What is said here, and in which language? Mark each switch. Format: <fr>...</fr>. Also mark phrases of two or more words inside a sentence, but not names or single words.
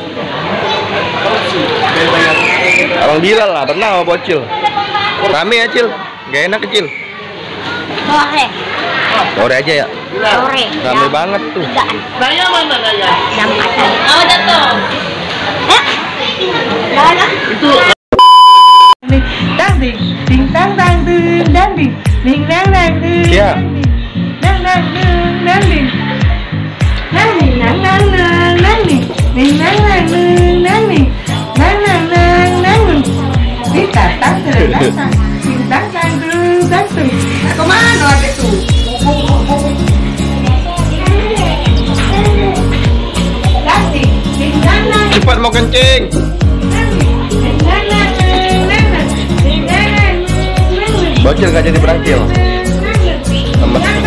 <id>Abang Bilal lah berenang sama bocil. Rame ya Cil. Gak enak kecil. Sore. Sore aja ya. Sore. Rame banget tuh. Naya mana Naya? Jam 4. Oh, jatuh. Itu</id> <vi>Đang đi, tình tang đang tư, đang đi, mình đang tư,</vi> <id>Kia.</id> <vi>đang tư, đang đi, đang đi, đang đi, mình đang tư, đang đi, đang đi, biết ta tang tư, tình tang tư,</vi> <id>kemana ada tuh?</id> <vi>Đang đi, tình đang</vi> <id>Cepat mau kencing. Bocil gak jadi berangkil. Lemes.</id>